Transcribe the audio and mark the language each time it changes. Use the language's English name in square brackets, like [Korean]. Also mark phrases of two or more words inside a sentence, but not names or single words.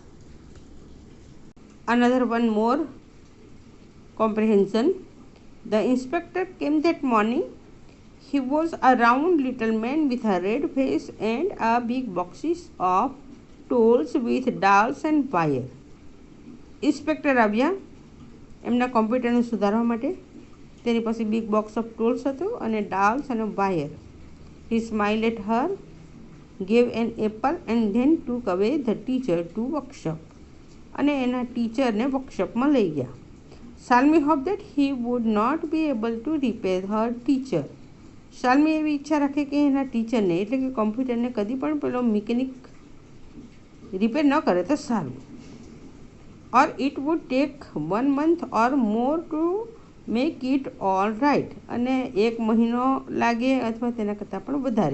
[English] Another one more comprehension. The inspector came that morning. He was a round little man with a red face and a big boxes of tools with dowels and wire. [Gujarati] ઇન્સ્પેક્ટર આવ્યા એમના કોમ્પ્યુટરને સુધારવા માટે. તેની પાસે [English] big box of tools [Gujarati] હતું અને ડાલ્સ અને વાયર. [English] He smiled at her, gave an apple and then took away the teacher to workshop. [Gujarati] અને એના ટીચરને વર્કશોપમાં લઈ ગયા. [English] Salmi hoped that he would not be able to repair her teacher. [Gujarati] શાલ્મી એવી ઈચ્છા રાખે કે એના ટીચરને એટલે કે કોમ્પ્યુટરને કદી પણ પેલો મિકેનિક રિપેર ન કરે તો સારું. [English] or it would take 1 month or more to make it all right, [Gujarati] અને 1 મહિનો લાગે અથવા તેના કરતાં પણ વધારે.